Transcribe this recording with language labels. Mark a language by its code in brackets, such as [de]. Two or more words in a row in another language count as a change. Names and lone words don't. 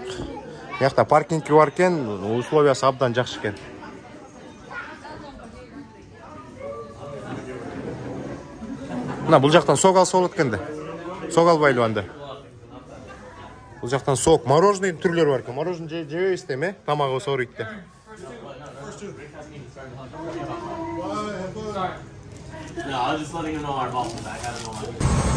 [ky] Мыякта паркинг бар экен, условиясы абдан жакшы экен. Мына бул жактан сок алса болот экен да. Сок албайлы анда. Бул жактан сок, мороженый түрлөрү бар экен. Мороженый жебейбиз деме, тамагыбыз ооруйт да. [en] No, I was just letting him know our ball was back. I don't know why.